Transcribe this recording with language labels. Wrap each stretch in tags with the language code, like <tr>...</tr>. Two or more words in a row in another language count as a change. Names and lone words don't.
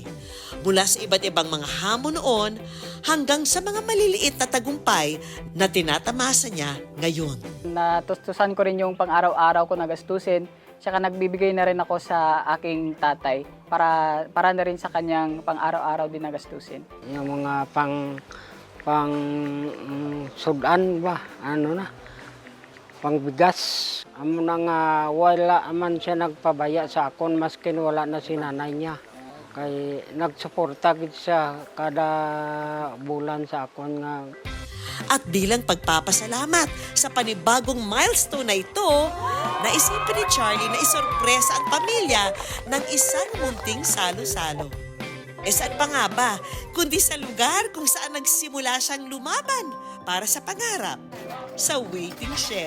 <tl>Mula sa iba't ibang mga hamon noon hanggang sa mga maliliit na tagumpay na tinatamasa niya ngayon. Natustusan ko rin yung pang-araw-araw ko na gastusin, tsaka nagbibigay na rin ako sa aking tatay para na rin sa kanyang pang-araw-araw din na gastusin.</tl> <hil>Yung mga pang sudan ba, pangbigas. Amo na nga wala man siya nagpabaya sa akon maskin wala na si nanay niya. Kay nagsuporta gid siya kada bulan sa akon nga.</hil> <tl>At bilang pagpapasalamat sa panibagong milestone na ito, naisipan ni Charlie na isorpresa ang pamilya ng isang munting salo-salo. Saan pa nga ba, kundi sa lugar kung saan nagsimula siyang lumaban para sa pangarap, sa waiting shed.</tl>